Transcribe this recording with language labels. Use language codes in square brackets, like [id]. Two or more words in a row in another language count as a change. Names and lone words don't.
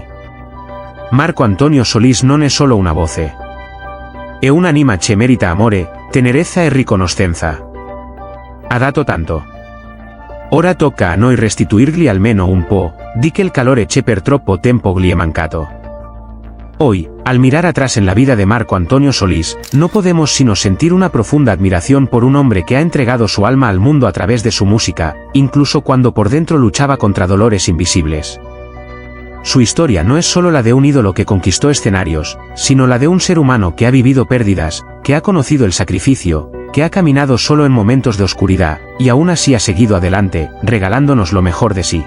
[it] Marco Antonio Solís non è solo una voce. È un'anima che merita amore, tenerezza e riconoscenza. Ha dato tanto. Ora tocca a noi restituirgli almeno un po' di quel calore che per troppo tempo gli è mancato. [es] Hoy, al mirar atrás en la vida de Marco Antonio Solís, no podemos sino sentir una profunda admiración por un hombre que ha entregado su alma al mundo a través de su música, incluso cuando por dentro luchaba contra dolores invisibles. Su historia no es solo la de un ídolo que conquistó escenarios, sino la de un ser humano que ha vivido pérdidas, que ha conocido el sacrificio, que ha caminado solo en momentos de oscuridad, y aún así ha seguido adelante, regalándonos lo mejor de sí.